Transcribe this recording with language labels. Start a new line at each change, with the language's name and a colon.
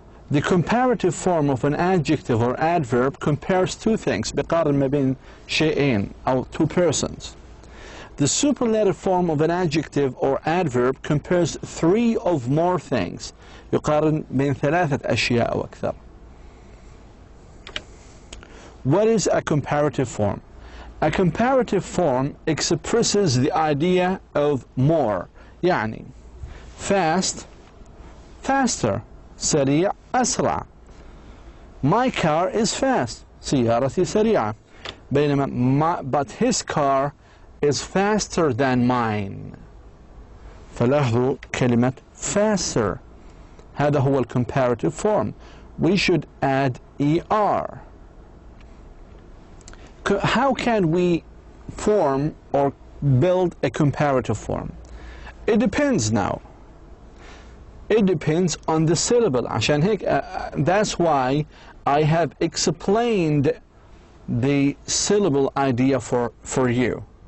English: The comparative form of an adjective or adverb compares two things,
Arabic: بقارن ما بين شيئين أو
English: two persons. The superlative form of an adjective or adverb compares three or more things.
Arabic: يقارن بين ثلاثة أشياء أو أكثر.
English: What is a comparative form? A comparative form expresses the idea of more.
Arabic: يعني fast, faster. سريع أسرع.
English: My car is fast.
Arabic: سيارتي سريعة. بينما
English: but his car is faster than mine.
Arabic: فلاحظوا كلمة faster. هذا هو الcomparative form.
English: We should add ER. How can we form or build a comparative form? It depends now. It depends on the syllable.
Arabic: عشان هيك
English: that's why I have explained the syllable idea for you.